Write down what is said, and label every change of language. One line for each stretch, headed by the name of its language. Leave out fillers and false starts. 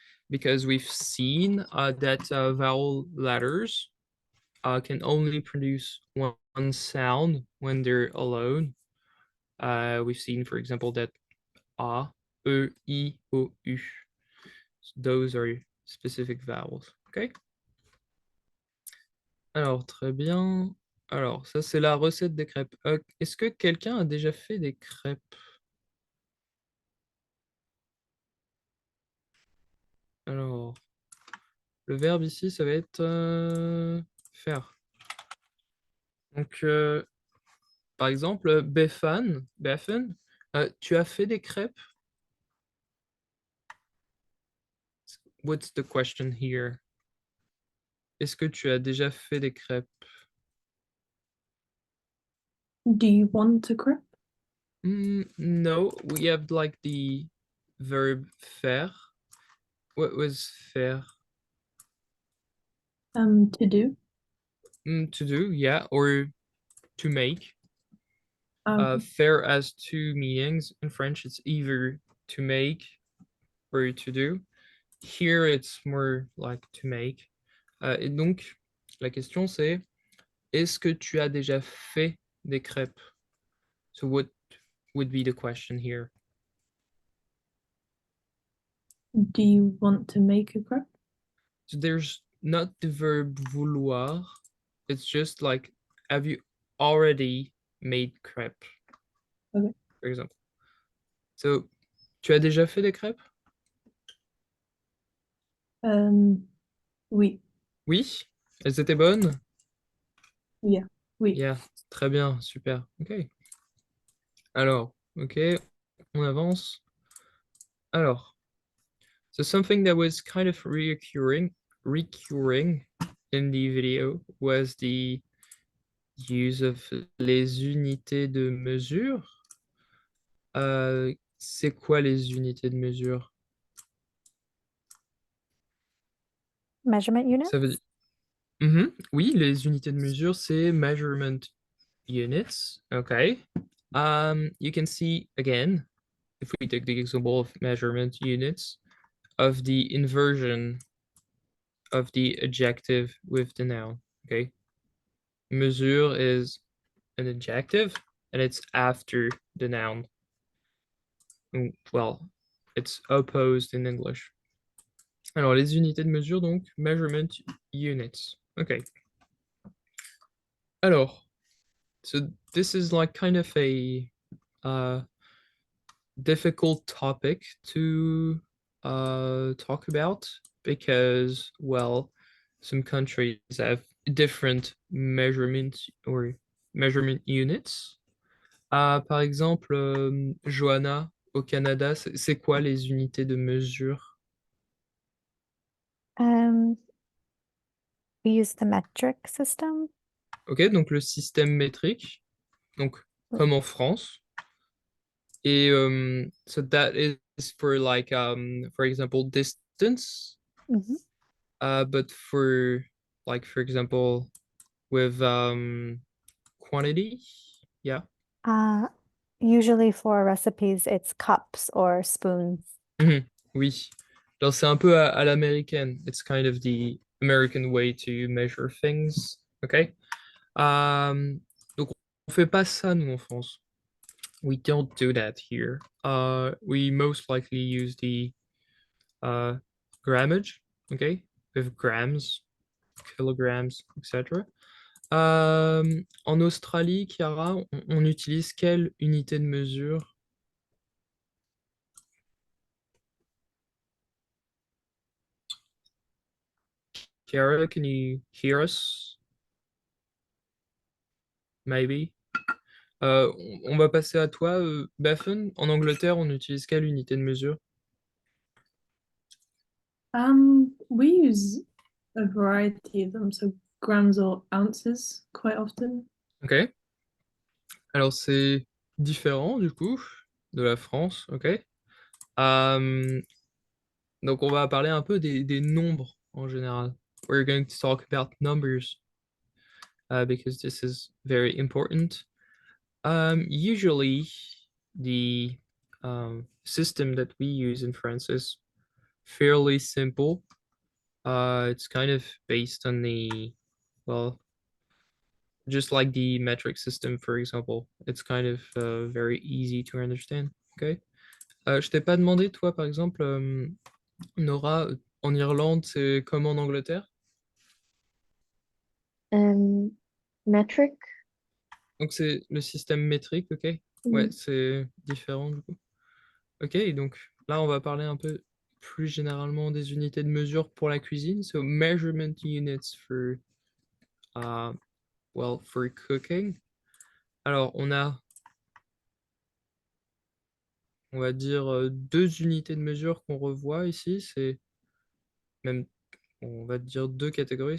English: Because we've seen that vowel letters can only produce one sound when they're alone. We've seen, for example, that A, E, I, O, U. Those are specific vowels. Okay?
French: Alors, très bien. Alors, ça, c'est la recette des crêpes. Est-ce que quelqu'un a déjà fait des crêpes? Alors, le verbe ici, ça va être faire. Donc, par exemple, Beffen, tu as fait des crêpes?
English: what's the question here?
French: Est-ce que tu as déjà fait des crêpes?
English: Do you want a crepe? No, we have like the verb faire. What was faire? To do. To do, yeah, or to make. Okay. Faire has two meanings. In French, it's either to make or to do. Here, it's more like to make.
French: Et donc, la question c'est, est-ce que tu as déjà fait des crêpes?
English: So what would be the question here? Do you want to make a crepe? So there's not the verb vouloir. It's just like, have you already made crêpes? Okay. For example.
French: So, tu as déjà fait des crêpes? Oui. Oui. Elles étaient bonnes?
English: Yeah. Oui.
French: Yeah, très bien, super. Ok. Alors, ok, on avance.
English: Alors, so something that was kind of recurring in the video was the use of
French: les unités de mesure. C'est quoi les unités de mesure?
English: Measurement units?
French: Ça veut dire... Oui, les unités de mesure, c'est
English: measurement units. Okay. You can see again, if we take the example of measurement units, of the inversion of the adjective with the noun. Okay. Mesure is an adjective and it's after the noun. Well, it's opposed in English.
French: Alors, les unités de mesure, donc,
English: measurement units. Okay. Alors, so this is like kind of a difficult topic to talk about because, well, some countries have different measurements or measurement units.
French: Par exemple, Johanna, au Canada, c'est quoi les unités de mesure?
English: We use the metric system.
French: Ok, donc le système métrique, donc comme en France.
English: Et so that is for like, for example, distance. Mhm. But for like, for example, with quantity, yeah. Usually for recipes, it's cups or spoons.
French: Oui. Alors c'est un peu à l'américaine.
English: It's kind of the American way to measure things. Okay.
French: Donc on fait pas ça nous en France.
English: We don't do that here. We most likely use the grammage, okay, with grams, kilograms, etc.
French: En Australie, Chiara, on utilise quelle unité de mesure?
English: Chiara, can you hear us? Maybe.
French: On va passer à toi, Bethan. En Angleterre, on utilise quelle unité de mesure?
English: We use a variety of them, so grams or ounces quite often. Ok.
French: Alors, c'est différent, du coup, de la France, ok. Donc, on va parler un peu des nombres en général.
English: We're going to talk about numbers because this is very important. Usually, the system that we use in France is fairly simple. It's kind of based on the, well, just like the metric system, for example. It's kind of very easy to understand. Okay.
French: Je t'ai pas demandé, toi, par exemple, Nora, en Irlande, c'est comme en Angleterre?
English: Metric.
French: Donc c'est le système métrique, ok? Ouais, c'est différent du coup. Ok, donc là, on va parler un peu plus généralement des unités de mesure pour la cuisine.
English: So measurement units for, well, for cooking.
French: Alors, on va dire deux unités de mesure qu'on revoit ici. C'est même, on va dire 2 catégories.